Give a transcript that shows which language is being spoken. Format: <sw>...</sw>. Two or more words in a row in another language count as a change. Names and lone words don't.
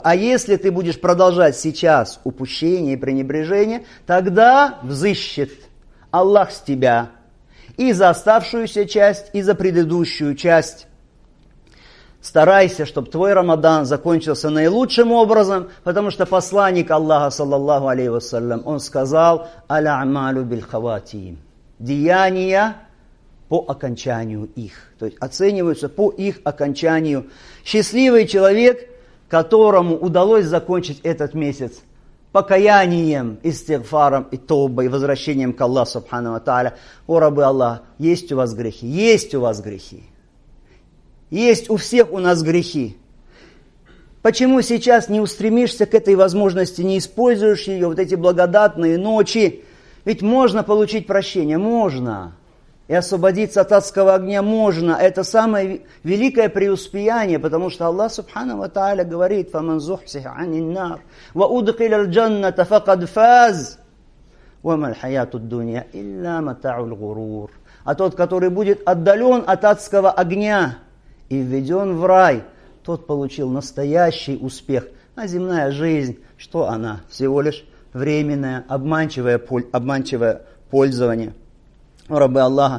<ru>А если ты будешь продолжать сейчас упущение и пренебрежение, тогда взыщет Аллах с тебя и за оставшуюся часть, и за предыдущую часть. Старайся, чтобы твой Рамадан закончился наилучшим образом, потому что посланник Аллаха,</ru> <ar>صلى الله عليه وسلم,</ar> <ru>он сказал:</ru> <ar>«الأعمال بالخواتيم».</ar> <ru>Деяния по окончанию их. То есть оцениваются по их окончанию. Счастливый человек, которому удалось закончить этот месяц покаянием, истигфаром и тобой, возвращением к Аллаху</ru> <ar>سبحانه وتعالى.</ar> <ru>О рабы Аллаха, есть у вас грехи? Есть у вас грехи. Есть у всех у нас грехи. Почему сейчас не устремишься к этой возможности, не используешь ее, вот эти благодатные ночи? Ведь можно получить прощение, можно. И освободиться от адского огня можно. Это самое великое преуспеяние, потому что Аллах</ru> <ar>سبحانه وتعالى</ar> <ru>говорит:</ru> <ar>«فمن زحزح عن النار وأدخل الجنة فقد فاز وما الحياة الدنيا إلا متاع الغرور».</ar> <ru>А тот, который будет отдален от адского огня и введен в рай, тот получил настоящий успех. А земная жизнь, что она? Всего лишь временное, обманчивое пользование. О рабы Аллаха.</ru>